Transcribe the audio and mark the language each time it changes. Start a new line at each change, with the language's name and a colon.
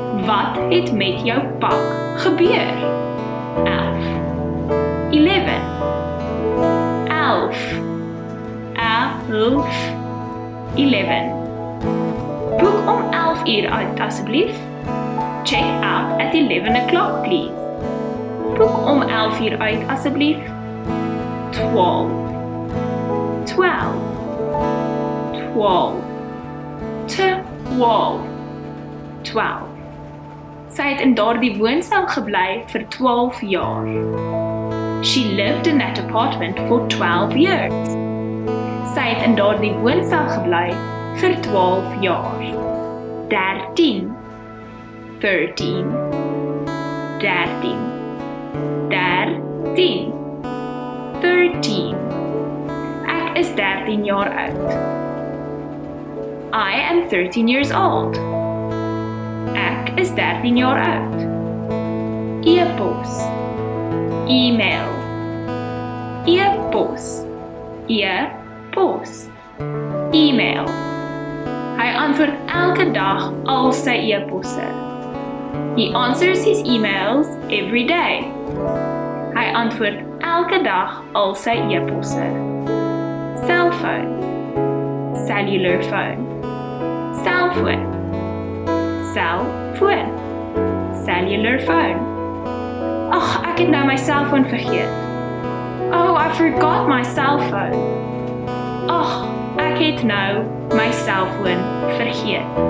Afrikaans: Wat het met jou pak gebeur? 11. 11. 11. 11. 11. Boek om 11 uur uit, asseblief.
English: Check out at 11 o'clock, please.
Afrikaans: Boek om 11 uur uit, asseblief. 12. 12. 12. 12. 12. Sy het in daardie woonstel gebly vir 12 jaar.
English: She lived in that apartment for 12 years.
Afrikaans: Sy het in daardie woonstel gebly vir 12 jaar. 13. 13. 13. 13. 13. Ek is 13 jaar oud.
English: I am 13 years old.
Afrikaans: Ek is 13 jaar oud. E-pos.
English: E-mail.
Afrikaans: E-pos. E-pos.
English: E-mail.
Afrikaans: Hy antwoord elke dag al sy e-posse.
English: He answers his emails every day.
Afrikaans: Hy antwoord elke dag al sy e-posse.
English: Cellphone. Cellular phone. Cellphone. Cellphone. Cellular phone.
Afrikaans: Ag, ek het nou my cellfoon vergeet.
English: Oh, I forgot my cellphone.
Afrikaans: Ag, ek het nou my cellfoon vergeet.